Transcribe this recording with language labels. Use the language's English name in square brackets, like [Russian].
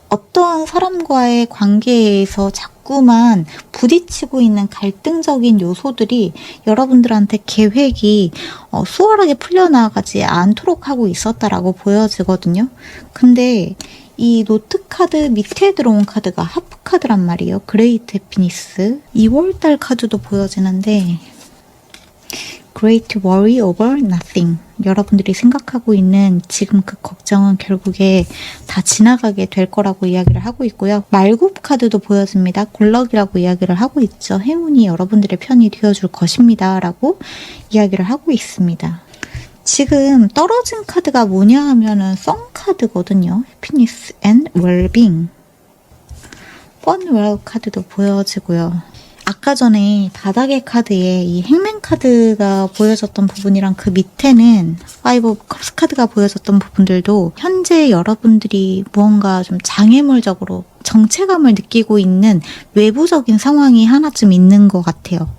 [Korean] 어떠한 사람과의 관계에서 자꾸만 부딪히고 있는 갈등적인 요소들이 여러분들한테 계획이 수월하게 풀려나가지 않도록 하고 있었다라고 보여지거든요. 근데 이 노트 카드 밑에 들어온 카드가 하프 카드란 말이에요. [English] 그레이트 해피니스. [Korean] 2월달 카드도 보여지는데 [English] Great worry over nothing. [Korean] 여러분들이 생각하고 있는 지금 그 걱정은 결국에 다 지나가게 될 거라고 이야기를 하고 있고요. 말굽 카드도 보여집니다. 굴럭이라고 이야기를 하고 있죠. 행운이 여러분들의 편이 되어줄 것입니다. 라고 이야기를 하고 있습니다. 지금 떨어진 카드가 뭐냐 하면은 썬 카드거든요. [English] Happiness and Well-being. [Korean] Funwell 카드도 보여지고요. 아까 전에 바닥의 카드에 이 행맨 카드가 보여졌던 부분이랑 그 밑에는 Five of Cups 카드가 보여졌던 부분들도 현재 여러분들이 무언가 좀 장애물적으로 정체감을 느끼고 있는 외부적인 상황이 하나쯤 있는 것 같아요.